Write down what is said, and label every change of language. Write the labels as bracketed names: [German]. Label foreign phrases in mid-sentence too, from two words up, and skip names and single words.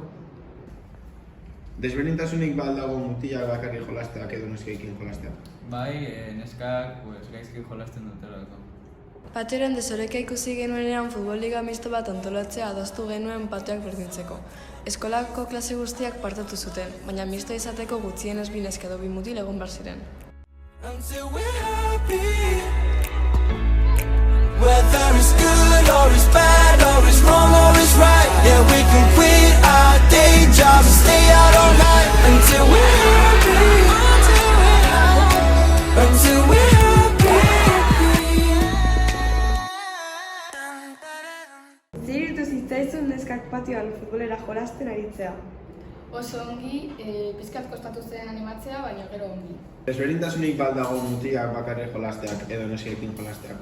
[Basque] Desberdintasunik baldago mutilak bakarrik jolasteak edo neskeekin jolasteak? Bai, neskak gaizki jolasten dutelako. Patioren desoreka ikusi genuenean futbol-liga misto bat antolatzea adostu genuen patioak berdintzeko. Eskolako klase guztiak partatu zuten, baina misto izateko gutxienez bi neska edo bi mutil egon behar ziren. [English] Whether it's good or it's bad or it's wrong or it's right, yeah, we can quit our day jobs and stay out all night until we're happy, until we're happy. [Basque] Ziritu zitzaizun neskak patioan futbolera jolasten aritzea. Oso ongi, pizkat kostatu zen animatzea, baina gero ongi. Desberdintasunik baldago mutilak bakarrik jolasteak edo neskeekin jolasteak?